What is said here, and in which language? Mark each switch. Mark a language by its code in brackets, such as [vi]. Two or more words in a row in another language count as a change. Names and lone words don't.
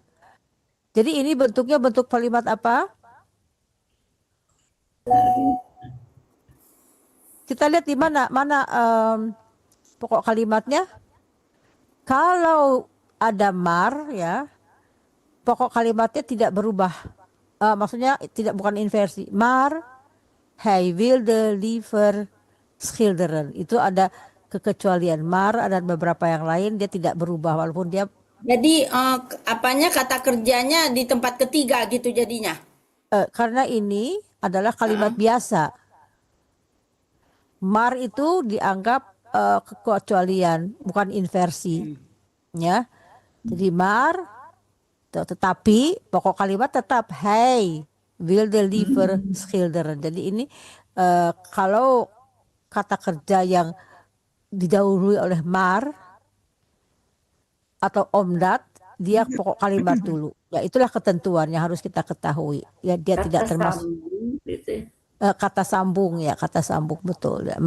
[id] Jadi ini bentuknya bentuk kalimat apa? Kita lihat di mana pokok kalimatnya. Kalau ada mar ya, pokok kalimatnya tidak berubah. Maksudnya bukan inversi. [nl] Mar, hij wilde liever schilderen. [id] Itu ada kekecualian. Mar dan beberapa yang lain dia tidak berubah walaupun dia. Jadi apanya kata kerjanya di tempat ketiga gitu jadinya. Karena ini adalah kalimat biasa. Mar itu dianggap kekecualian, bukan inversi. Ya. Jadi mar, tetapi pokok kalimat tetap [nl] hij wilde liever schilderen. [id] Jadi ini kalau kata kerja yang didahului oleh mar atau omdat, dia pokok kalimat dulu. Ya itulah ketentuan yang harus kita ketahui. Ya dia tidak termasuk kata sambung ya, kata sambung betul ya.